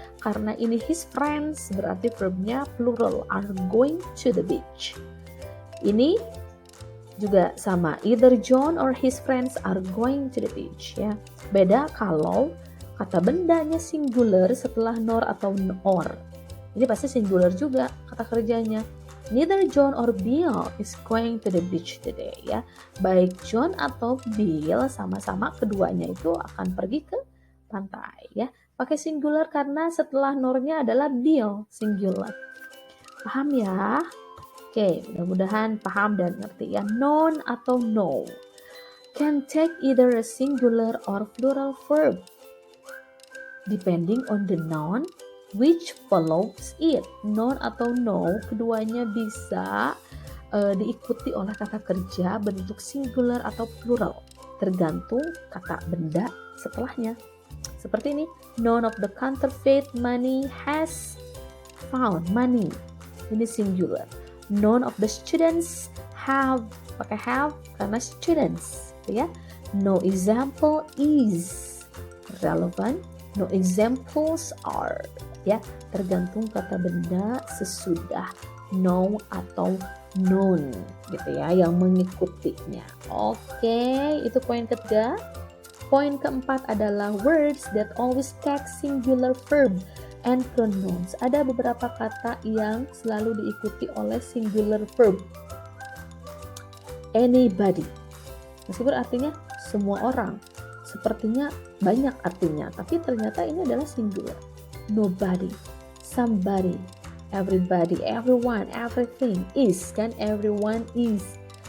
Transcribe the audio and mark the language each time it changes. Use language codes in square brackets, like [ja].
[id] Karena ini [en] his friends [id] berarti verbnya [en] plural, are going to the beach. [id] Ini juga sama, [en] either John or his friends are going to the beach ya. [id] Beda kalau kata bendanya singular setelah nor atau or. Ini pasti singular juga kata kerjanya. [en] Neither John or Bill is going to the beach today, ya. [id] Baik John atau Bill sama-sama keduanya itu akan pergi ke pantai, ya. Pakai singular karena setelah nornya adalah Bill, singular. Paham ya? Oke, mudah-mudahan paham dan ngerti ya. [en] Non atau no can take either a singular or plural verb depending on the noun which follows it. [id] Non atau no keduanya bisa diikuti oleh kata kerja bentuk singular atau plural tergantung kata benda setelahnya. Seperti ini, [en] none of the counterfeit money has found money. [id] Ini singular. [en] None of the students have, [id] pakai have karena students, [en] ya. No example is relevant. No examples are, [id] ya. Tergantung kata benda sesudah no atau non, gitu ya, yang mengikutinya. Oke, itu poin ketiga. Poin keempat adalah [en] words that always take singular verb and pronouns. [id] Ada beberapa kata yang selalu diikuti oleh singular verb. Anybody, meskipun artinya semua orang, sepertinya banyak artinya, tapi ternyata ini adalah singular. [en] Nobody, somebody, everybody, everyone, everything, is, kan, everyone is.